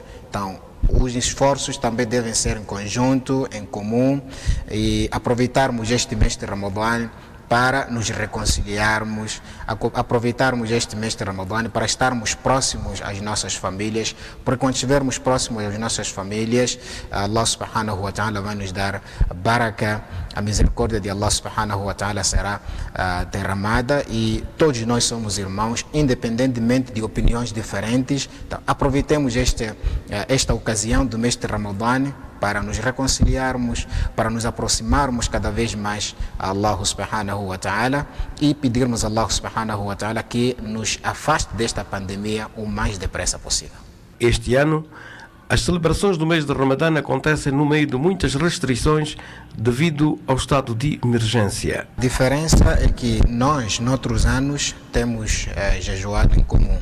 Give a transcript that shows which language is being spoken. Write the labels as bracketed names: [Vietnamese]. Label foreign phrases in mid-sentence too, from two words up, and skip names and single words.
[Portuguese] Então, os esforços também devem ser em conjunto, em comum, e aproveitarmos este mês de Ramadã para nos reconciliarmos, aproveitarmos este mês de Ramadã para estarmos próximos às nossas famílias, porque quando estivermos próximos às nossas famílias, Allah [Arabic] سبحانه وتعالى [Portuguese] vai nos dar baraka, a misericórdia de Allah [Arabic] سبحانه وتعالى [Portuguese] será derramada e todos nós somos irmãos, independentemente de opiniões diferentes. Então, aproveitemos esta ocasião do mês de Ramadã para nos reconciliarmos, para nos aproximarmos cada vez mais a Allah [Arabic] سبحانه وتعالى [Portuguese] e pedirmos a Allah [Arabic] سبحانه وتعالى [Portuguese] que nos afaste desta pandemia o mais depressa possível. Este ano, as celebrações do mês de Ramadã acontecem no meio de muitas restrições devido ao estado de emergência. A diferença é que nós, noutros anos, temos jejuado em comum.